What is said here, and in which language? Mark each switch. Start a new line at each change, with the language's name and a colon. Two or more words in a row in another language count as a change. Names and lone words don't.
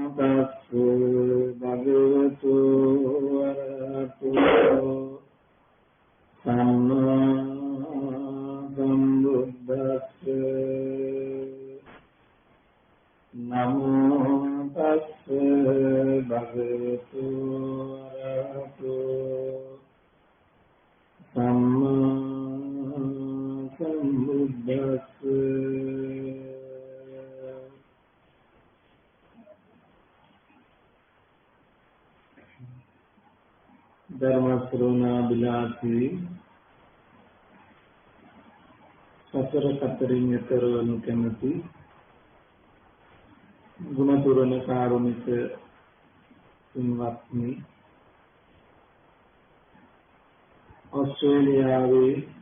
Pali: භගවතු වරහතු සම්මා සම්බුද්දස්ස නමෝ තස්ස භගවතු වරහතු සම්මා
Sinhala: සම්බුද්දස්ස ධර්ම ශ්‍රවණා බිලාසී සතර කතරින් ඈතර වනු කැමැති ගුණපුරණ කාරුණික පින්වත්නි, ඕස්ට්‍රේලියාවේ